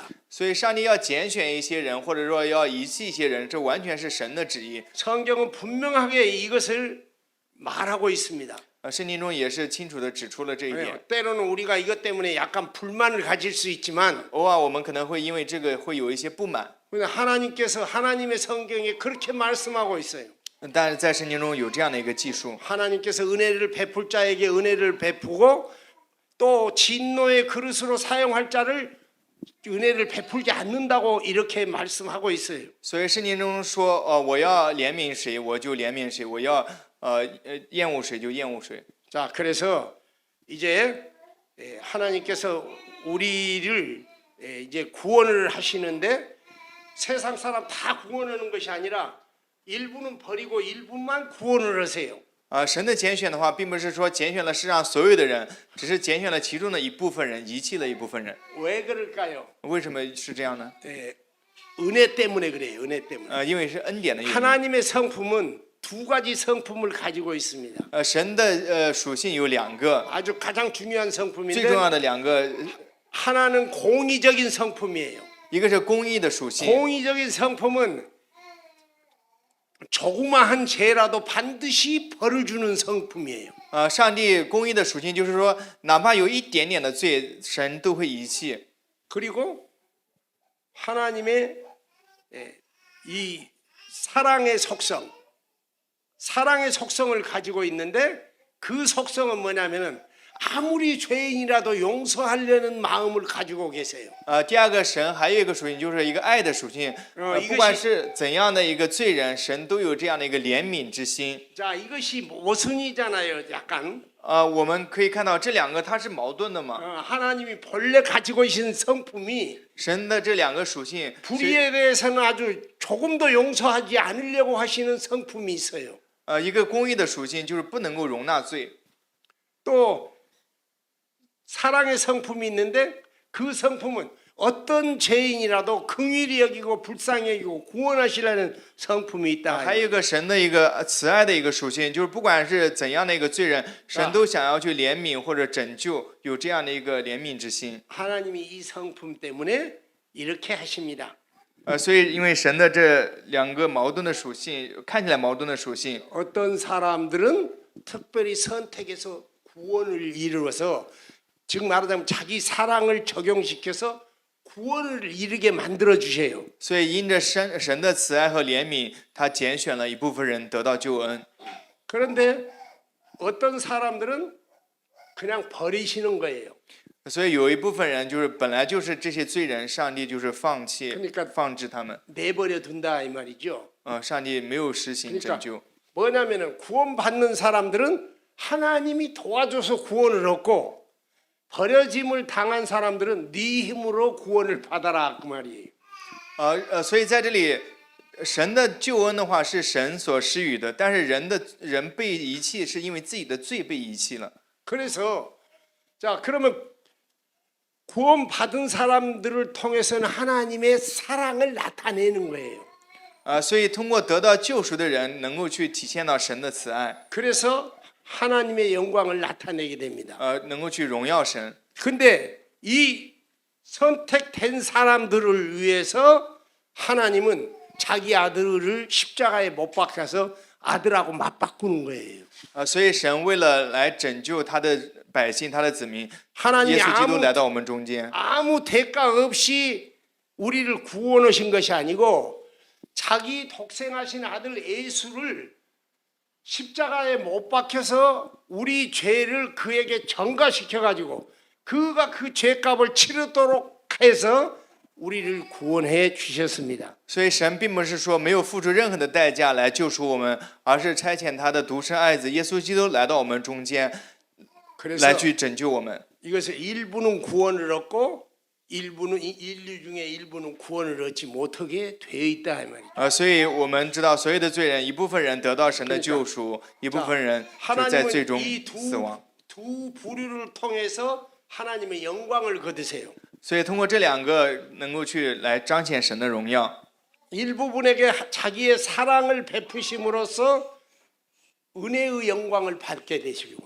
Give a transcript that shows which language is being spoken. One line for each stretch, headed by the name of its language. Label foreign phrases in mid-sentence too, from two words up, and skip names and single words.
Chinese: 所以上帝要拣选一些人，或者说要遗弃一些人，这完全是神的旨意。
Korean: 성경은 분명하게 이것을 말하고 있습니다.
Chinese: 圣经中也是清楚地指出了这一点。
Korean: 때로는 우리가 이것 때문에 약간 불만을 가질 수 있지만
Chinese: 偶尔我们可能会因为这个会有一些不满，
Korean: 하나님께서 하나님의 성경에 그렇게 말씀하고 있어요.
Chinese: 但是在圣经中有这样的一个记述。
Korean: 하나님께서 은혜를 베풀 자에게 은혜를 베푸고 또 진노의 그릇으로 사용할 자를 은혜를 베풀지 않는다고 이렇게 말씀하고 있어요.
Chinese: 所以圣经中说，我要怜悯谁，我就怜悯谁；我要厌恶谁就厌恶谁。
Korean: 자, 그래서 이제 하나님께서 우리를 이제 구원을 하시는데 세상 사람 다 구원하는 것이 아니라 일부는 버리고 일부만 구원을 하세요.
Chinese: 神的拣选的话，并不是说拣选了世上所有的人，只是拣选了其中的一部分人，遗弃了一部分人。
Korean: 왜 그럴까요?
Chinese: 为什么是这样呢？
Korean: 은혜 때문에 그래요. 은혜 때문에.
Chinese: 因为是恩典的原因。
Korean: 하나님의 성품은 두 가지 성품을 가지고 있습니다.
Chinese: 神的属性有两个，
Korean: 아주 가장 중요한
Chinese: 最重
Korean: 성품인데
Chinese: 要的两个，
Korean: 하나는 공의적인 성품이에요.
Chinese: 一个是公义的属性，
Korean: 공의적인 성품은 조그마한 죄라도 반드시 벌을 주는 성품이에요.
Chinese: 上帝公义的属性就是说，哪怕有一点点的罪，神都会遗弃。
Korean: 그리고 하나님의 이 사랑의 속성을 가지고 있는데 그 속성은 뭐냐면은 아무리 죄인이라도 용서하려는 마음을 가지고 계세요.
Chinese: 第二个神还有一个属性，就是一个爱的属性。不管是怎样的一个罪人，神都有这样的一个怜悯之心。
Korean: 자, 이것이 모순이잖아요. 약간
Chinese: 我们可以看到这两个它是矛盾的嘛？
Korean: 하나님이 본래 가지고 계신 성품이
Chinese: 神的这两个属性，
Korean: 불의에 대해서는 아주 조금도 용서하지 않으려고 하시는 성품이 있어요.
Chinese: 一个公义的属性就是不能够容纳罪。
Korean: 또 사랑의 성품이 있는데 그 성품은 어떤 죄인이라도 긍휼히 여기고 불쌍히 여기고 구원하시려는 성품이 있다.
Chinese: 还有一个神的一个慈爱的一个属性，就是不管是怎样的一个罪人，神都想要去怜悯或者拯救，有这样的一个怜悯之心。
Korean: 하나님이 이 성품 때문에 이렇게 하십니다.
Chinese: 所以因为神的这两个矛盾的属性，看起来矛盾的属性，
Korean: 어떤 사람들은 특별히 선택해서 구원을 이루어서 즉 말하자면 자기 사랑을 적용시켜서 구원을 이루게 만들어 주세요.
Chinese: 所以因着神的慈爱和怜悯，他拣选了一部分人得到救恩。
Korean: 그런데 어떤 사람들은 그냥 버리시는 거예요.
Chinese: 所以有一部分人就是本来就是这些罪人，上帝就是放弃 放置他们，
Korean: 내버려 둔다 이 말이죠.
Chinese: 上帝没有实行拯救。
Korean: 뭐냐면은 구원받는 사람들은 하나님이 도와줘서 구원을 얻고 버려짐을 당한 사람들은 네 힘으로 구원을 받아라 그 말이에요.
Chinese: 所以在这里，神的救恩的话是神所施予的，但是人被遗弃是因为自己的罪被遗弃了。
Korean: 그래서 자 그러면 구원받은 사람들을 통해서는 하나님의 사랑을 나타내는 거예요.
Chinese: 所以通过得到救赎的人，能够去体现到神的慈爱，
Korean: 그래서 하나님의 영광을 나타내게 됩니다.
Chinese: 能够去荣耀神。
Korean: 근데 이 선택된 사람들을 위해서 하나님은 자기 아들을 십자가에 못 박혀서 아들하고 맞바꾸는 거예요.
Chinese: 所以神为了来拯救他的百姓，他的子民，
Korean: 하나님이
Chinese: 耶稣基督来到我们中间。
Korean: 아무 대가 없이 우리를 구원하신 것이 아니고 자기 독생하신 아들 예수를 십자가에 못 박혀서 우리 죄를 그에게 전가시켜 가지고 그가 그 죄값을 치르도록 해서 우리를 구원해 주셨습니다.
Chinese: 所以神并不是说没有付出任何的代价来救赎我们，而是差遣他的独生爱子耶稣基督来到我们中间，来去拯救我们。
Korean: 이것을 일부는 구원을 얻고 일부는 인류 중에 일부는 구원을 얻지 못하게 되어 있다 이 말이죠.
Chinese: 所以我们知道，所有的罪人，一部分人得到神的救赎，一部分人就在最终
Korean: 하나님은
Chinese: 死亡。
Korean: 이 두 부류를 통해서 하나님의 영광을 거두세요.
Chinese: 所以通过这两个，能够去来彰显神的荣耀。
Korean: 일부분에게 자기의 사랑을 베푸심으로써 은혜의 영광을 받게 되시고